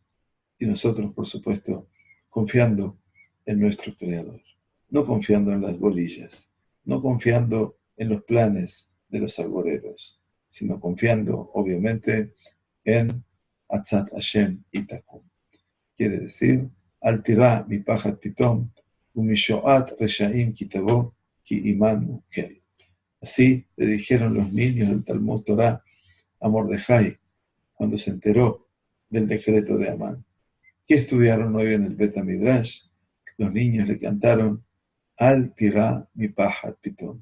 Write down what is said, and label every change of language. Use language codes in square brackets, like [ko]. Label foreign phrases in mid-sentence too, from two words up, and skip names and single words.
[es] Y nosotros, por supuesto, confiando en nuestro Creador, no confiando en las bolillas, no confiando en los planes de los alboreros, sino confiando, obviamente, en [he] עצת השם תקום. Quiere decir, אל תירא מפחד פתאם ומשאת רשעים כי תבא כי עמנו אל. [es] Así le dijeron los niños del Talmud Torah a Mordejai cuando se enteró del decreto de Amán. ¿Qué estudiaron hoy en el Bet Midrash? Los niños le cantaron [he] אל תירא מפחד פתאם.